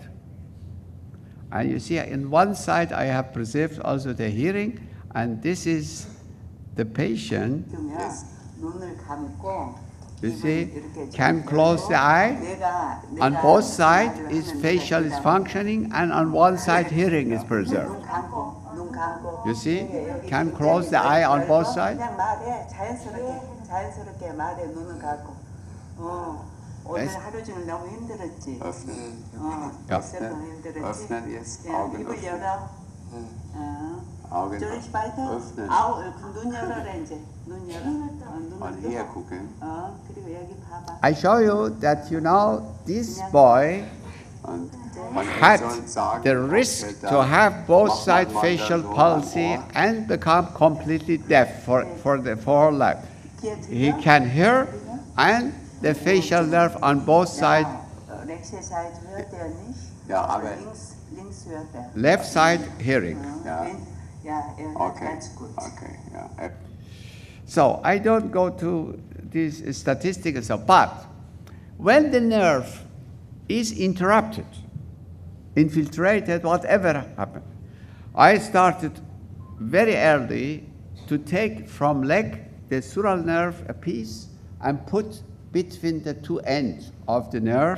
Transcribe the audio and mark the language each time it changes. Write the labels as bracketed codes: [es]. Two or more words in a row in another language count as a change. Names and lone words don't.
[en] And you see, in one side, I have preserved also the hearing, and this is the patient. You see, can close the eye. On both sides, his facial is functioning, and on one side, hearing is preserved. You see, can close the eye on both sides. [ko] 오늘 하루 종일 너무 힘들었지. [de] Öffnen jetzt, Augen [ko] 입을 열어. [de] Augen Soll weiter? öffnen. [ko] 눈 열어라 이제. 눈 열어. [de] Und hier gucken. [ko] 그리고 여기 봐봐. [en] I show you that, this boy had the risk to have both side facial palsy and become completely deaf for the whole life. He can hear, and the facial nerve on both sides, [de] rechte Seite hört er nicht, Ja, aber links hört er. [en] left side hearing. [de] Ja. Ja, er hört ganz gut. Okay, ja. [en] So I don't go to these statistics, but when the nerve is interrupted, infiltrated, whatever happened, I started very early to take from leg the sural nerve a piece and put between the two ends of the nerve.